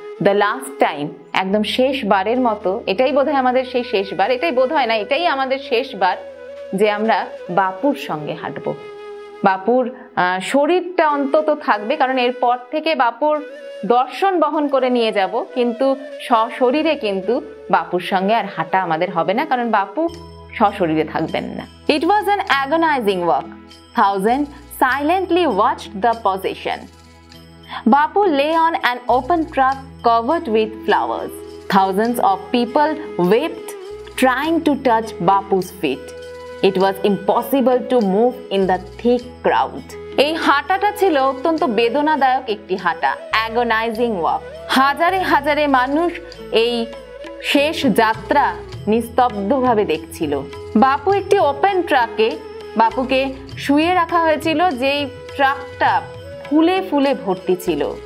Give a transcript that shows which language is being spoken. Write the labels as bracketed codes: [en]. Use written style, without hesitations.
[en] the last time, [bn] একদম শেষবারের মতো, এটাই বোধহয় আমাদের সেই শেষবার, এটাই বোধহয় না, এটাই আমাদের শেষবার যে আমরা বাপুর সঙ্গে হাঁটবো। বাপুর শরীরটা অন্তত থাকবে, কারণ এরপর থেকে বাপুর দর্শন বহন করে নিয়ে যাব, কিন্তু সশরীরে কিন্তু বাপুর সঙ্গে আর হাঁটা আমাদের হবে না, কারণ বাপু সশরীরে থাকবেন না। [en] It was an agonising walk. Thousand silently watched the procession. Bapu lay on an open truck covered with flowers. Thousands of people wept, trying to touch Bapu's feet. It was impossible to move in the thick crowd. [bn] এই হাঁটাটা ছিল অত্যন্ত বেদনাদায়ক একটি হাঁটা, অ্যাগনাইজিং walk. হাজারে হাজারে মানুষ এই শেষ যাত্রা নিস্তব্ধভাবে দেখছিল। বাপু একটি ওপেন ট্রাকে, বাপুকে শুয়ে রাখা হয়েছিল, যেই ট্রাকটা ফুলে ফুলে ভর্তি ছিল।